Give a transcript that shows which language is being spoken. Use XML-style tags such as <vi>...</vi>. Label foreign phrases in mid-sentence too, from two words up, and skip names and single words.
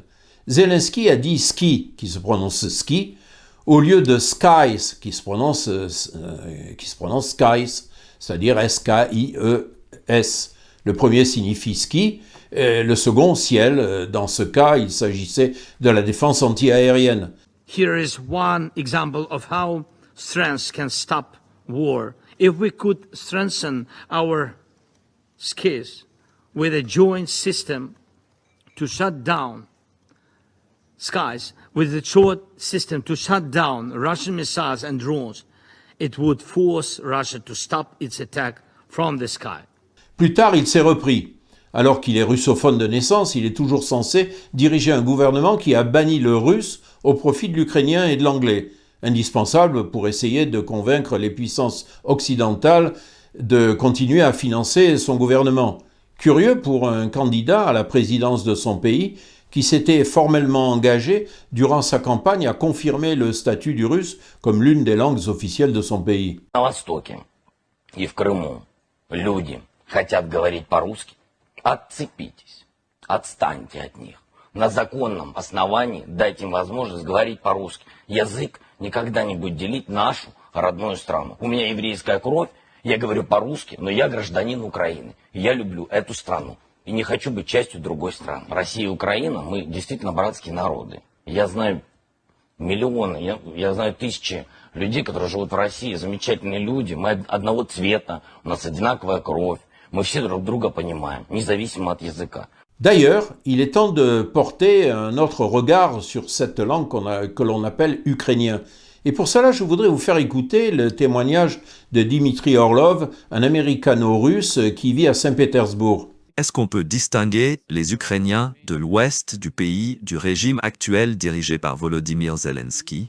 <fr>Zelensky a dit ski, qui se prononce ski, au lieu de skies, qui se prononce skies, c'est-à-dire S-K-I-E-S. Le premier signifie ski, le second ciel. Dans ce cas, il s'agissait de la défense anti-aérienne.</fr> <en>Here is one example of how strength can stop war. If we could strengthen our skills with a joint system to shut down skies, with a joint system to shut down Russian missiles and drones, it would force Russia to stop its attack from the sky.</en> <fr>Plus tard, il s'est repris. Alors qu'il est russophone de naissance, il est toujours censé diriger un gouvernement qui a banni le russe au profit de l'ukrainien et de l'anglais, indispensable pour essayer de convaincre les puissances occidentales de continuer à financer son gouvernement. Curieux pour un candidat à la présidence de son pays qui s'était formellement engagé durant sa campagne à confirmer le statut du russe comme l'une des langues officielles de son pays.</fr> <ru>На Востоке и в Крыму люди хотят говорить по-русски. Отцепитесь, отстаньте от них. На законном основании дайте им возможность говорить по-русски. Язык никогда не будет делить нашу родную страну. У меня еврейская кровь, я говорю по-русски, но я гражданин Украины. И я люблю эту страну. И не хочу быть частью другой страны. Россия и Украина, мы действительно братские народы. Я знаю миллионы, я знаю тысячи людей, которые живут в России, замечательные люди. Мы одного цвета, у нас одинаковая кровь. Мы все друг друга понимаем, независимо от языка.</ru> <fr>D'ailleurs, il est temps de porter un autre regard sur cette langue que l'on appelle ukrainien. Et pour cela, je voudrais vous faire écouter le témoignage de Dimitri Orlov, un américano-russe qui vit à Saint-Pétersbourg. Est-ce qu'on peut distinguer les Ukrainiens de l'ouest du pays du régime actuel dirigé par Volodymyr Zelensky?</fr>